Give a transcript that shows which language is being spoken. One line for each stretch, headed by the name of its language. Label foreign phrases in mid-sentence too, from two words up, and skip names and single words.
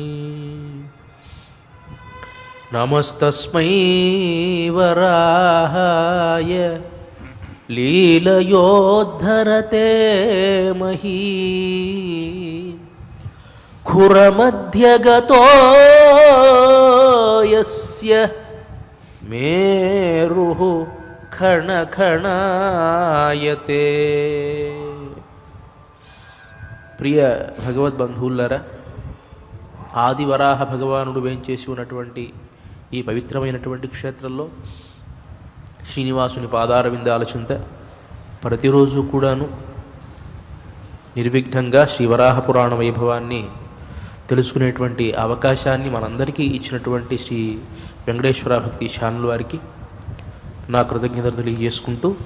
Sanskrit: नमस्तस्मै वराहाय लीलयोद्धरते मही खुरमध्यगतो यस्य मेरुः खणखणायते।
Telugu: ప్రియ భగవద్బంధువులారా, ఆదివరాహ భగవానుడు వేంచేసి ఉన్నటువంటి ఈ పవిత్రమైనటువంటి క్షేత్రంలో శ్రీనివాసుని పాదారవిందాల చింత ప్రతిరోజు కూడాను నిర్విఘ్నంగా శ్రీవరాహ పురాణ వైభవాన్ని తెలుసుకునేటువంటి అవకాశాన్ని మనందరికీ ఇచ్చినటువంటి శ్రీ వెంకటేశ్వర భక్తి ఛానల్ వారికి నా కృతజ్ఞతలు తెలియజేసుకుంటూ,